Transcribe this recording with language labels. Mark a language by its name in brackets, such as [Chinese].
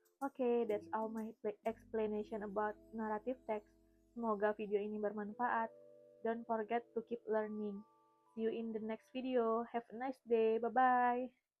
[English] Oke, that's all my explanation about narrative text. [Indonesian] Semoga video ini bermanfaat. [English] Don't forget to keep learning. See you in the next video. Have a nice day. Bye-bye.